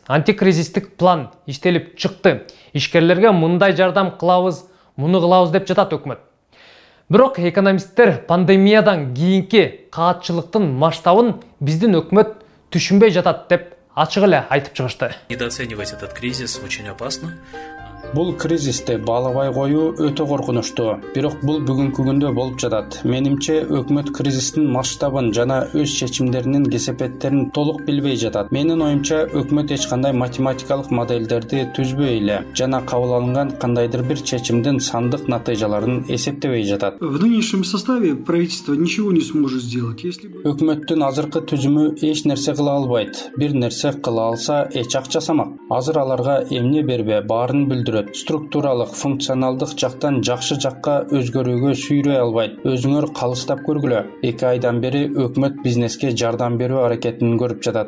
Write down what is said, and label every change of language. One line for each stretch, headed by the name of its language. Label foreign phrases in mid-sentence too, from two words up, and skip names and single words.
Kyrgyz: Антикризистик план иштелип чыкты. Ишкерлерге мындай жардам кылабыз, муну кылабыз деп жатат өкмөт. Бирок экономисттер пандемиядан кийинки каатчылыктын масштабын биздин өкмөт түшүнбөй жатат деп ачык эле айтып чыгышты.
Russian: Недооценивать этот кризис очень опасно.
Kyrgyz: Бул кризисти баалабай коюу өтө коркунучтуу. Бирок бул бүгүнкү күндө болуп жатат. Менимче өкмөт кризистин масштабын жана өз чечимдеринин кесепеттерин толук билбей жатат. Менин оюмча өкмөт эч кандай математикалык модельдерди түзбөй эле жана кабыл алынган кандайдыр бир чечимдин сандык натыйжаларын эсептебей жатат.
Russian: В нынешнем составе правительство ничего не сможет сделать, если бы...
Kyrgyz: Өкмөттүн азыркы түзүмү эч нерсе кыла албайт. Бир нерсе кыла алса эч ак жасамак. Азыр аларга эмне бербе баарын билдирүү билдирет. Структуралык, функционалдык жактан жакшы жакка өзгөрүүгө сүйрөй албайт. Өзүңөр калыстап көргүлө. 2 айдан бери өкмөт бизнеске жардам берүү аракетин көрүп жатат.